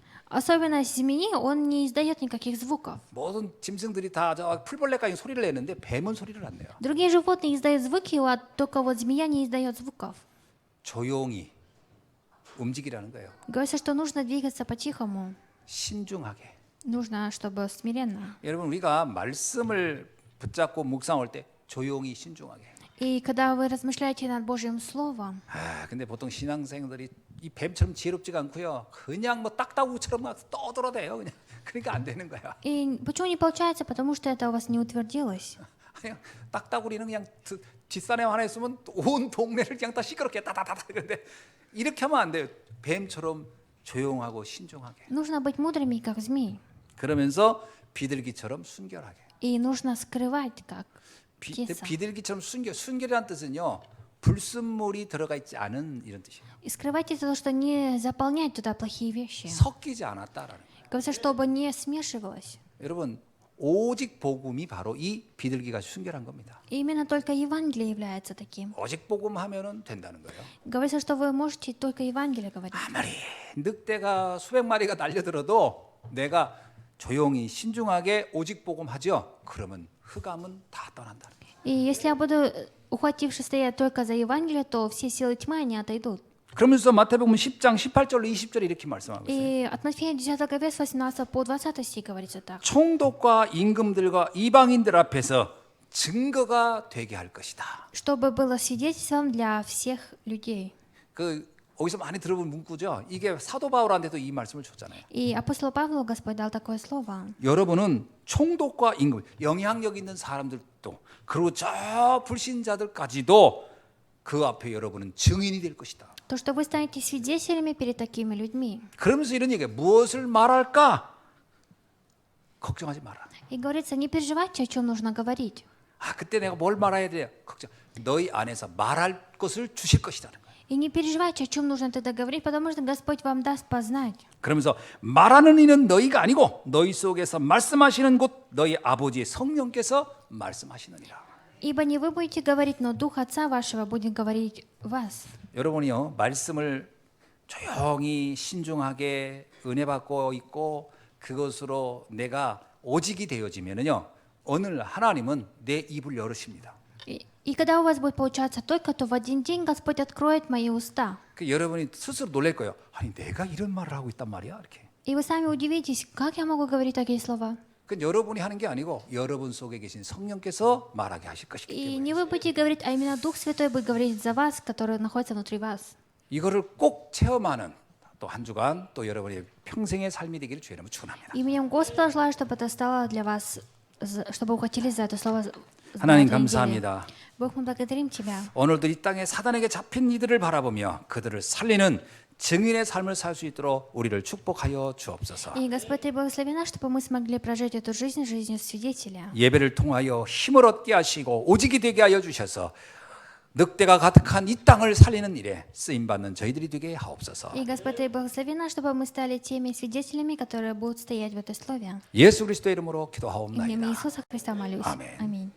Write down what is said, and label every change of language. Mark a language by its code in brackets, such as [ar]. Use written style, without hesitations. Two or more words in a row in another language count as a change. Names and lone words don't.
[ru] Особенность змеи, он не издает никаких звуков. [ko] 모든 짐승들이 다 저 풀벌레까지 소리를 내는데 뱀은 소리를 안 내요. [ru] Другие животные издают звуки, а только вот змея не издает звуков. [ko] 조용히 움직이라는 거예요. [ru] Говорится, что нужно двигаться по-тихому. [ko] 신중하게. [ru] Нужно, чтобы смиренно. [ko] 여러분 우리가 말씀을 붙잡고 묵상할 때 조용히 신중하게. [ru] И когда вы размышляете над Божьим Словом, [ko] 근데 보통 신앙생들이 이 뱀처럼 지혜롭지가 않고요. 그냥 뭐 딱따구처럼 막 떠들어대요. 그냥 그러니까 안 되는 거야. [ru] и почему не получается? Потому что это у вас не утвердилось. [ko] 그냥 딱따구리는 그냥 뒷산에 하나 있으면 온 동네를 그냥 다 시끄럽게 따다다다 그런데 이렇게 하면 안 돼요. 뱀처럼 조용하고 신중하게. [ru] Нужно быть мудрыми, как змей. [ko] 그러면서 비둘기처럼 순결하게. [ru] И нужно скрывать, как [ko] 비, [ru] птица. [ko] 비둘기처럼 순결이란 뜻은요. 불순물이 들어가 있지 않은 이런 뜻이에요. [ru] И скрывать это то, что не заполнять туда плохие вещи. [ko] 섞이지 않았다라는 거예요. [ru] Говорится, чтобы не смешивалось. [ko] 여러분 오직 복음이 바로 이 비둘기가 순결한 겁니다. [ru] И именно только Евангелие является таким. [ko] 오직 복음 하면은 된다는 거예요. [ru] Говорится, что вы можете только Евангелие говорить. [ko] 아무리 늑대가 수백 마리가 날려들어도 내가 조용히 신중하게 오직 복음 하죠. 그러면 흑암은 다 떠난다는 거예요. [ru] И если я буду ухватившись стоять только за Евангелие, то все силы тьмы, они отойдут. [ko] 그러면서 마태복음 10장 18절로 20절에 이렇게 말씀하고 있어요. [ru] И от Матфея 10 главе с 18 по 20 стих говорится так. [ko] 총독과 임금들과 이방인들 앞에서 증거가 되게 할 것이다. [ru] Чтобы было свидетельством для всех людей. [ko] 그 어디서 많이 들어본 문구죠. 이게 사도 바울한테도 이 말씀을 줬잖아요. [ru] И апостолу Павлу Господь дал такое слово. [ko] 여러분은 총독과 임금, 영향력 있는 사람들도 그리고 저 불신자들까지도 그 앞에 여러분은 증인이 될 것이다. [ru] То, что вы станете свидетелями перед такими людьми. [ko] 그러면서 이런 얘기예요. 무엇을 말할까? 걱정하지 마라. [ru] И говорится, не переживайте, о чем нужно говорить. [ko] 그때 내가 뭘 말해야 돼요? 걱정. 너희 안에서 말할 것을 주실 것이라는 거예요. [ru] И не переживайте, о чем нужно тогда говорить, потому что Господь вам даст познать. [ko] 그러면서 말하는 이는 너희가 아니고 너희 속에서 말씀하시는 곳 너희 아버지의 성령께서 말씀하시느니라. [ru] Ибо не вы будете говорить, но Дух Отца вашего будет говорить в вас. [ko] 여러분이요 말씀을 조용히 신중하게 은혜 받고 있고 그것으로 내가 오직이 되어지면은요 오늘 하나님은 내 입을 열으십니다. [ru] И когда у вас будет получаться только, то в один день Господь откроет мои уста. [ko] 그 여러분이 스스로 놀랄 거예요. 아니 내가 이런 말을 하고 있단 말이야 이렇게. [ru] И вы сами удивитесь, как я могу говорить такие слова. [ko] 그 여러분이 하는 게 아니고 여러분 속에 계신 성령께서 말하게 하실 것이기 [ru] И [ko] 때문에 [ru] не вы будете говорить, а именно Дух Святой будет говорить за вас, который находится внутри вас. [ko] 이거를 꼭 체험하는 또 한 주간 또 여러분의 평생의 삶이 되기를 주의 이름으로 축원합니다. [ru] Именем Господа желаю, чтобы это стало для вас, чтобы вы ухватились за это слово. [ko] 하나님 감사합니다. [ru] Бог, мы благодарим Тебя. [ko] 오늘도 이 땅에 사단에게 잡힌 이들을 바라보며 그들을 살리는 증인의 삶을 살 수 있도록 우리를 축복하여 주옵소서. [ru] И, Господь, Ты благослови нас, чтобы мы смогли прожить эту жизнь, жизнью свидетеля. [ko] 예배를 통하여 힘을 얻게 하시고 오직이 되게 하여 주셔서 늑대가 가득한 이 땅을 살리는 일에 쓰임 받는 저희들이 되게 하옵소서. [ru] И, Господь, Ты благослови нас, чтобы мы стали теми свидетелями, которые будут стоять в этой слове. [ko] 예수 그리스도의 이름으로 [ru] Именем [ko] 기도하옵나이다. [ru] Иисуса Христа молюсь. Аминь. Аминь.